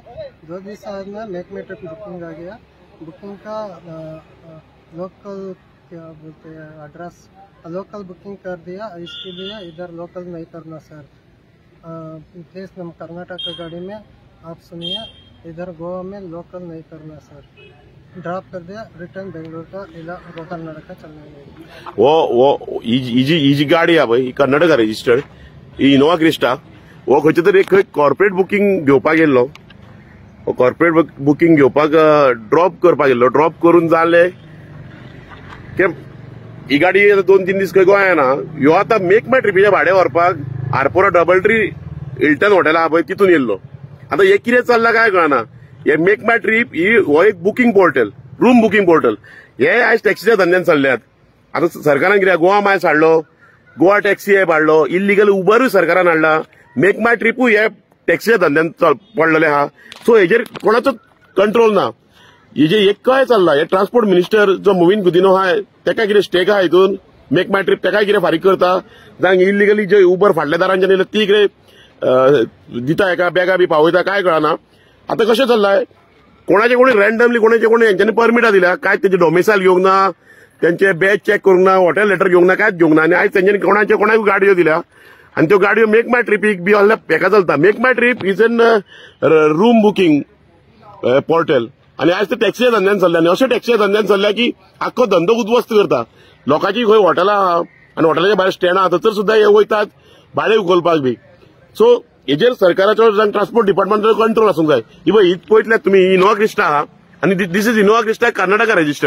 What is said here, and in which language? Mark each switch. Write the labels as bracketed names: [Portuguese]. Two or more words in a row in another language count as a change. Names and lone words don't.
[Hindi] 2 दिन बाद में [English] make trip booking [Hindi] आ गया। बुकिंग का लोकल क्या बोलते हैं [English] address local booking [Hindi] कर दिया। इसके लिए इधर लोकल नहीं करना सर। प्लीज़ हम कर्नाटक गाड़ी में आप सुनिए, इधर गोवा में लोकल नहीं करना सर। ड्रॉप कर दिया, रिटर्न बेंगलोर का इला कर्नाटक चलने वो ही [Konkani] गाडी हा पळय कर्नाटका रजिस्टर्ड इनोवा क्रिस्टा वो खंयचे तरी एक [English] corporate booking [Konkani] घेवपाक गेल्लो। [English] corporate booking [Konkani] घेवपाक ड्रॉप करपाक गेल्लो। ड्रॉप करून जाले की ही गाडी 2-3 दीस खंय गोंया ना। ह्यो आतां मेक माय ट्रिपीचे भाडे व्हरपाक आरपोरा डबल ट्री हिल्टन हॉटेल आहा पळय तितून येयल्लो। आता हे कितें चल्लां काय कळना। हे मेक माय ट्रिप हो एक [English] booking portal, room booking portal. [Konkani] हे आयज टॅक्सीच्या धंद्यान चल्ल्यात। आता सरकारान कितें गोवा मायल्स हाडलो, गोवा टॅक्सी ॲप हाडलो, इल्लीगल उबरूय सरकारान हाडला, मेक माय ट्रिपूय हे टॅक्सीच्या धंद्यान पडलेले आहा। सो हेजेर कोणाचो कंट्रोल ना। हेजे एक काय चल्ला, हे [English] transport minister [Konkani] जो मोविन गुदिनो आहा तेका कितें स्टेक आहा हितून, मेक माय ट्रिप तेकाय कितें फारीक करता, जावं इल्लीगली जे उबर फाटल्या दारांच्यान येयले ती कितें दिता एका बॅगा बी पावयता काय कळना। आता कशें चल्लाय, कोणाचे कोणी रॅन्डमली कोणाचे कोणी हेंच्यांनी परमिटा दिल्या, काय तेजे डोमिसायल घेवंक ना, त्यांचे [English] badge check [Konkani] करूंक ना, [English] hotel letter [Konkani] घेवंक ना, कांयच घेवंक ना। आनी आयज तेंच्यांनी कोणाक गाडयो दिल्या आनी त्यो गाडयो मेक माय ट्रिपीक बी हेका चलता। मेक माय ट्रिप [English] is an room booking portal [Konkani] आनी आयज ते टॅक्सीच्या धंद्यान चल्ल्या। आनी अशें टॅक्सीच्या धंद्यान चल्ल्या की आख्खो धंदो उद्ध्वस्त करता। लोकांची खंय हॉटेलां आहा आनी हॉटेलाच्या भायर स्टँड आहा थंयसर सुद्दां हे वयतात भाडे उखलपाक बी। सो हेजेर सरकाराचो ट्रान्सपोर्ट डिपार्टमेंटाचो कंट्रोल आसूंक जाय। इवन हीच पळयतल्यात तुमी इनोवा क्रिस्टा आहा आनी [English] this is Innova Crysta Karnataka registered.